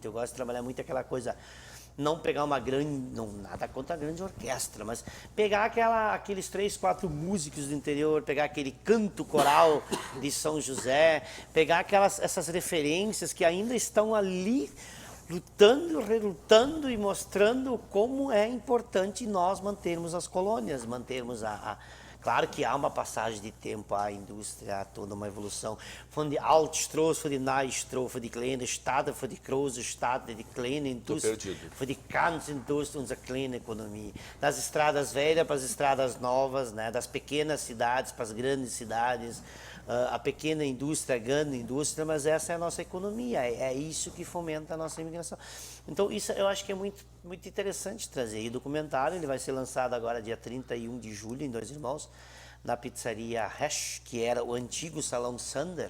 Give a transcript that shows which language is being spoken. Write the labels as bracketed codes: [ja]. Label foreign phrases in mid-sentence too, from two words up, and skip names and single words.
[pt] Eu gosto de trabalhar muito aquela coisa, não pegar uma grande, não nada contra a grande orquestra, mas pegar aqueles 3, 4 músicos do interior, pegar aquele canto coral de São José, pegar essas referências que ainda estão ali lutando, relutando e mostrando como é importante nós mantermos as colônias, mantermos Claro que há uma passagem de tempo, há a indústria, há toda uma evolução. [de] Von die Altstraße, von die Neustraße, von die kleine Stadt, von die große Stadt, die kleine Indústria, von die ganze Indústria, unsere kleine economia. [pt] Das estradas velhas para as estradas novas, né? Das pequenas cidades para as grandes cidades. A pequena indústria, a grande indústria, mas essa é a nossa economia, é isso que fomenta a nossa imigração. Então, isso eu acho que é muito interessante trazer. E o documentário ele vai ser lançado agora dia 31 de julho, em Dois Irmãos, na pizzaria Resch, que era o antigo Salão Sander.